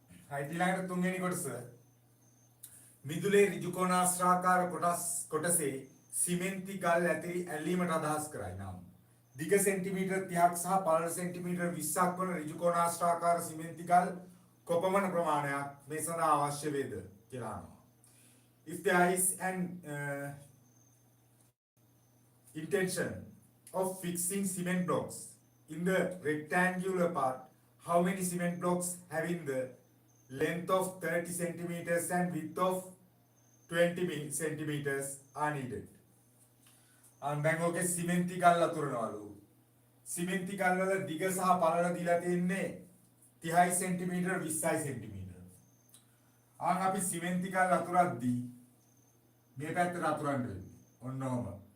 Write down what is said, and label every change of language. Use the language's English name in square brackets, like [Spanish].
[Sinhala] right ඊළඟට තුන්වෙනි කොටස මිදුලේ ඍජුකෝණාශ්‍රාකාර කොටසේ සිමෙන්ති ගල් ඇලීමට අදහස් කරයි. නම් දිග සෙන්ටිමීටර් 30ක් සහ පළල සෙන්ටිමීටර් 20ක් වන ඍජුකෝණාශ්‍රාකාර සිමෙන්ති ගල් කොපමණ ප්‍රමාණයක් මේ සඳහා අවශ්‍ය වේද කියලා අහනවා. [English] If there is an intention of fixing cement blocks in the rectangular part, how many cement blocks having the length of 30 centimeters and width of 20 centimeters are needed? [Sinhala] දැන් ඔකේ සිමෙන්ති ගල් අතුරනවලු. සිමෙන්ති ගල් වල දිග සහ පළල දීලා තියෙන්නේ 30 සෙන්ටිමීටර් 20 සෙන්ටිමීටර්. අපි සිමෙන්ති ගල් අතුරද්දී මේ පැත්තට අතුරන්න වෙන්නේ. ඔන්න ඔහම.